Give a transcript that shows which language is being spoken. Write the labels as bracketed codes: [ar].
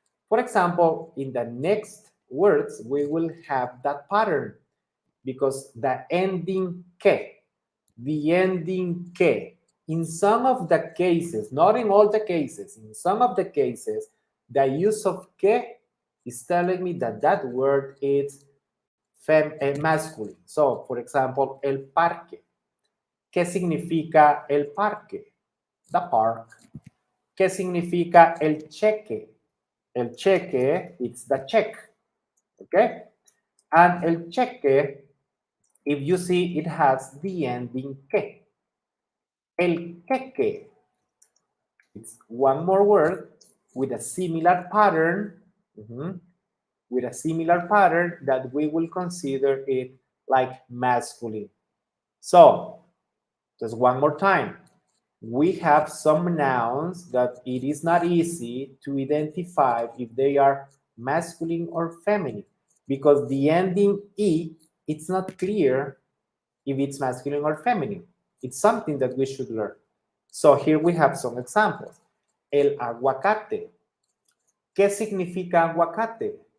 [en] For example, in the next words, we will have that pattern because the ending que, in some of the cases, not in all the cases, in some of the cases, the use of que is telling me that that word is masculine. So, for example, el parque. [es] ¿Qué significa el parque? [en] The park. [es] ¿Qué significa el cheque? [en] El cheque, it's the check. Okay? And el cheque, if you see, it has the ending que. [es] El queque. [en] It's one more word with a similar pattern. With a similar pattern that we will consider it like masculine. So, just one more time. We have some nouns that it is not easy to identify if they are masculine or feminine because the ending E, it's not clear if it's masculine or feminine. It's something that we should learn. So here we have some examples. [es] El aguacate. ¿Qué significa aguacate?